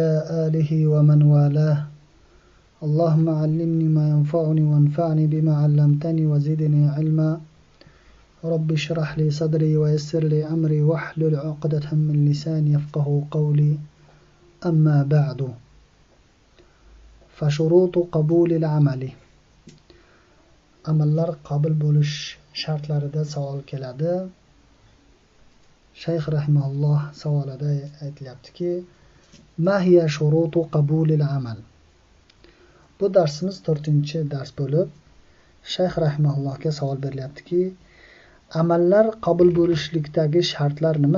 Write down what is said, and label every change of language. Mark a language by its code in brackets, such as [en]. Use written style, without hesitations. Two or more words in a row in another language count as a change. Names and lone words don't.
[ar] آله ومن والاه اللهم علمني ما ينفعني وانفعني بما علمتني وزدني علما رب اشرح لي صدري ويسر لي أمري واحلل عقدة من لساني يفقه قولي أما بعد فشروط قبول العمل [uz] amallar qabul bo'lish shartlarida savol keladi. Shayx rahimahulloh savolida aytilyaptiki: [ar] "ما هي شروط قبول العمل?" [uz] Bu darsimiz 4-dars bo'lib, Shayx rahimahullohga savol berilyaptiki: amallar qabul bo'lishlikdagi shartlar nima?